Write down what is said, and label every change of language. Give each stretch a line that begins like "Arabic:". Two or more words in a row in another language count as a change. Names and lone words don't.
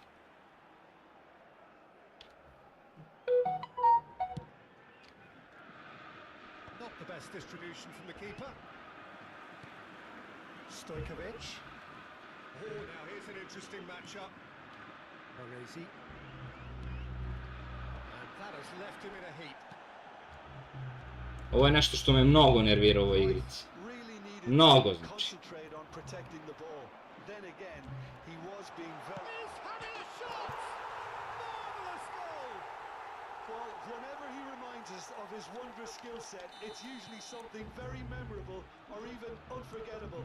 English: Not the best distribution from the keeper. Stojkovic. Oh, now here's an interesting matchup.
Serbian: Brzi.
English: And that has left him in a heap.
Serbian: Ovo je nešto što me mnogo nervira u ovoj igrici. Mnogo, znači.
English: Concentrate on protecting the ball. Then again, he was being very... He's having a shot! Marvellous goal! Well, whenever he reminds us of his wondrous skill set, it's usually something very memorable or even unforgettable.